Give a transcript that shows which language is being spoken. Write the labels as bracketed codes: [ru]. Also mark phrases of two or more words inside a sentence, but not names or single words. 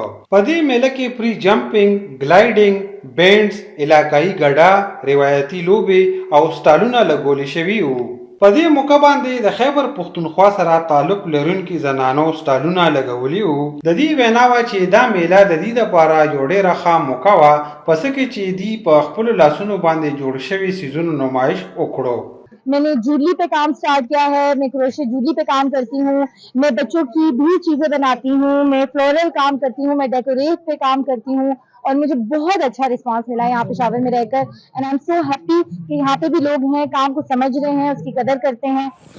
[ps] په دې میله کې پری جمپینګ، ګلایډینګ، بینډز، علاقايي ګډا، روایتي لوبې او سټالونه لګول شوي وو. په دې موقع باندې د خیبر پښتونخوا سره تعلق لرونکي زنانو سټالونه لګولي وو. د دې وینا وه چې دا میله د دې دپاره یو ډېره ښه موقع وه، په څه کې چې دوی په خپلو لاسونو باندې جوړ شوي څیزونو نمایش وکړو. [ur] میں نے جیولری پہ کام اسٹارٹ کیا ہے، میں [en] crochet jewelry [ur] پہ کام کرتی ہوں، میں بچوں کی بھی چیزیں بناتی ہوں، میں فلورل کام کرتی ہوں، میں ڈیکوریٹ پہ کام کرتی ہوں اور مجھے بہت اچھا ریسپانس ملا ہے یہاں پشاور میں رہ کر. [en] and I am so happy [ur] کہ یہاں پہ بھی لوگ ہیں، کام کو سمجھ رہے ہیں، اس کی قدر کرتے ہیں.